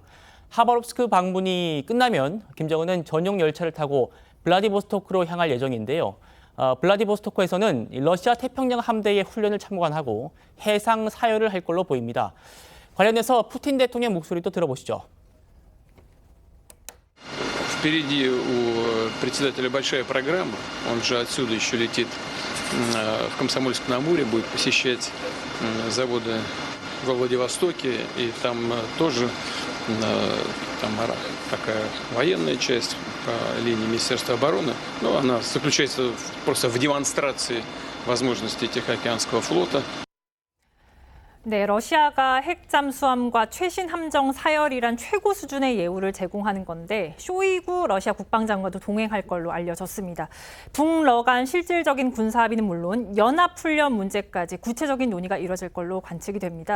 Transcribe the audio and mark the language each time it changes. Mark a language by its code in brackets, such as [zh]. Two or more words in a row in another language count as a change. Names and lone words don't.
[ko] 하바롭스크 방문이 끝나면 김정은은 전용 열차를 타고 블라디보스토크로 향할 예정인데요. 블라디보스토크에서는 러시아 태평양 함대의 훈련을 참관하고 해상 사열을 할 걸로 보입니다. 관련해서 푸틴 대통령 목소리도 들어보시죠. [ru] Впереди у председателя большая программа. Он же отсюда еще летит в Комсомольск-на-Амуре, будет посещать заводы во Владивостоке. И там тоже там такая военная часть по линии Министерства обороны. Но она заключается просто в демонстрации возможностей Тихоокеанского флота. [ko] 네, 러시아가 핵 잠수함과 최신 함정 사열이란 최고 수준의 예우를 제공하는 건데 쇼이구 러시아 국방장관도 동행할 걸로 알려졌습니다. 북러 간 실질적인 군사 합의는 물론 연합훈련 문제까지 구체적인 논의가 이뤄질 걸로 관측이 됩니다.